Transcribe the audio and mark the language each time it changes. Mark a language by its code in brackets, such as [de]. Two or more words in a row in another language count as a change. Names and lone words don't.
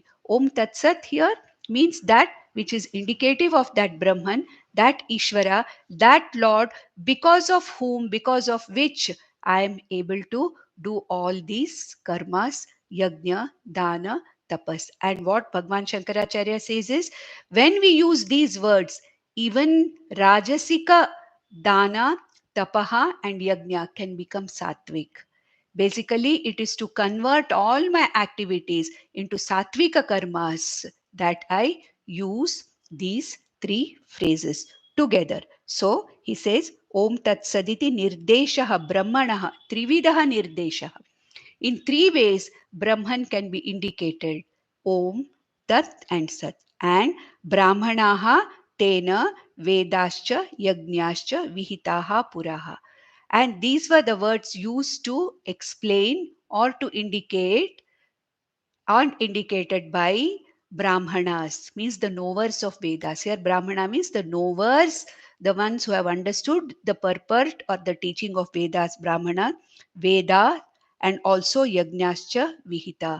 [sa] ॐ तत् सत् [en] here means that which is indicative of that Brahman, that Ishvara, that Lord, because of which I am able to do all these karmas, yajna, dana, tapas. And what Bhagwan Shankaracharya says is, when we use these words, even Rajasika, dana, tapaha and yajna can become sattvic. Basically, it is to convert all my activities into sattvika karmas that I use these three phrases together. So he says, [sa] ॐ तत् सदिति निर्देशः ब्रह्मणः त्रिविधः निर्देशः. [en] In three ways, Brahman can be indicated: Om, Tat, and Sat. [sa] And ब्राह्मणाः तेन वेदाश्च यज्ञाश्च विहिताः पुरा. [en] And these were the words used to explain or to indicate, and indicated by Brahmanas, means the knowers of Vedas. Here, Brahmana means the knowers, the ones who have understood the purport or the teaching of Vedas, Brahmana, Veda, and also [sa] यज्ञाश्च विहिता.